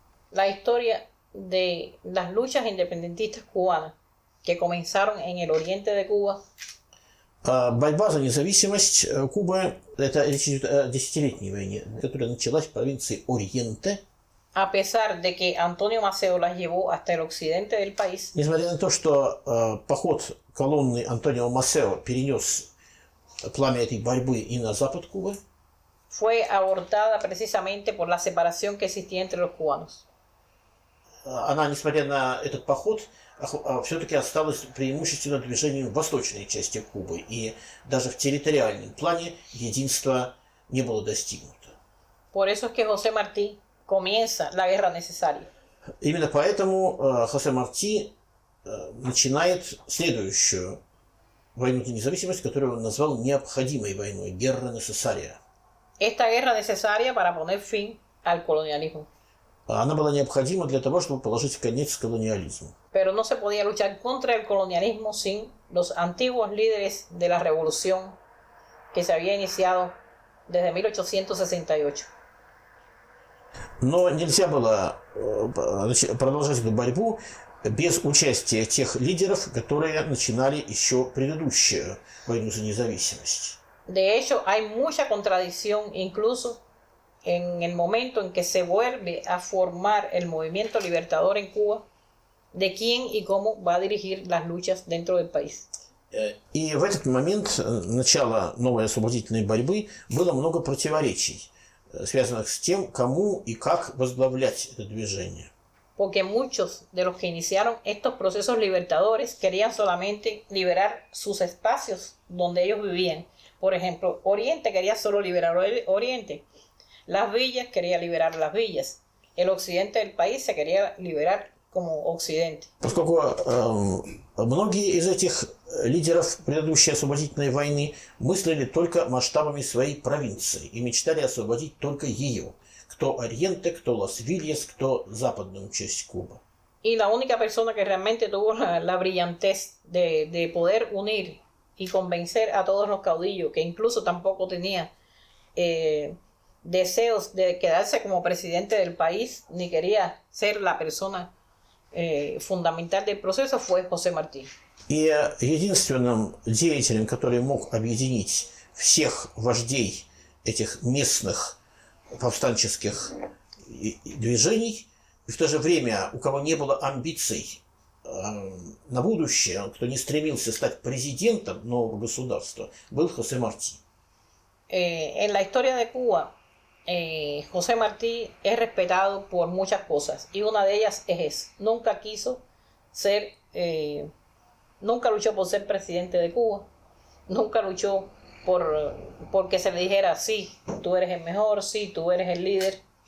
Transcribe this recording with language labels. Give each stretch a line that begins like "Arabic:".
Spanish: La historia de las luchas independentistas cubanas que comenzaron en el oriente de Cuba.
Russian: Борьба за независимость Кубы – это речь идет о десятилетней войне, которая началась в провинции Ориенте.
Spanish: A pesar de que Antonio Maceo las llevó hasta el occidente del país,
Russian: несмотря на то, что поход колонны Антонио Масео перенес пламя этой борьбы и на запад Кубы,
Spanish: fue abortada precisamente por la separación que existía entre los cubanos.
Russian: она, несмотря на этот поход, все-таки осталась преимущественно движением в восточной части Кубы, и даже в территориальном плане единства не было достигнуто.
Spanish: Por eso es que José Martí comienza la guerra necesaria.
Russian: Именно поэтому Хосе Марти начинает следующую войну за независимость, которую он назвал необходимой войной,
Spanish: guerra necesaria. Esta guerra necesaria para poner fin al colonialismo.
Russian: Она была необходима для того, чтобы положить конец колониализму.
Spanish: Pero no se podía luchar contra el colonialismo sin los antiguos líderes de la revolución que se había iniciado desde 1868.
Russian: Но нельзя было продолжать эту борьбу без участия тех лидеров, которые начинали еще предыдущую войну за независимость.
Spanish: De hecho, hay mucha contradicción incluso en el momento en que se vuelve a formar el movimiento libertador en Cuba, de quién y cómo va a dirigir las luchas dentro del país.
Russian: И в этот момент начала новой освободительной борьбы было много противоречий, связанных с тем, кому и как возглавлять это движение.
Spanish: Porque muchos de los que iniciaron estos procesos libertadores querían solamente liberar sus espacios donde ellos vivían. Por ejemplo, Oriente quería solo liberar Oriente. Las villas quería liberar las villas. El occidente del país se quería liberar como occidente.
Russian: Поскольку многие из этих лидеров предыдущей освободительной войны мыслили только масштабами своей провинции и мечтали освободить только ее. Кто Ориенте, кто Лас-Вильяс, кто западную часть Кубы.
Spanish: Y la única persona que realmente tuvo la brillantez de poder unir y convencer a todos los caudillos, que incluso tampoco tenía deseos de quedarse como presidente del país, ni quería ser la persona fundamental del proceso, fue José Martí.
Russian: И единственным деятелем, который мог объединить всех вождей этих местных повстанческих движений, и в то же время у кого не было амбиций на будущее, кто не стремился стать президентом нового государства, был Хосе Марти.
Spanish: En la historia de Cuba, José Martí es respetado por muchas cosas y una de ellas es eso. Nunca quiso ser, nunca luchó por ser presidente de Cuba, nunca luchó porque se le dijera, sí, tú eres el mejor, sí, tú eres el líder.